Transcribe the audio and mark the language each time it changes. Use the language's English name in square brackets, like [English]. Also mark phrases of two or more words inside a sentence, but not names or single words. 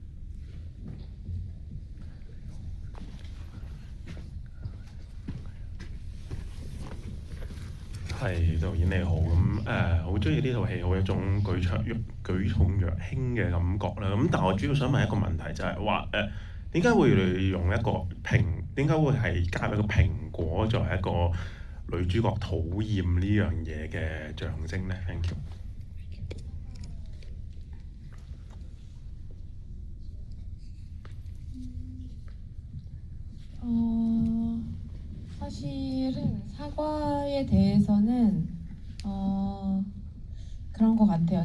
[Cantonese] 係導演你好，咁好中意呢套戲，好有一種舉重若輕嘅感覺啦。咁但係我主要想問一個問題，就係話點解會用一個點解會係加入一個蘋果作為一個女主角討厭呢樣嘢嘅象徵咧 ？ [English] Thank you。 [Korean] 사실은 사과에 대해서는 그런 것 같아요.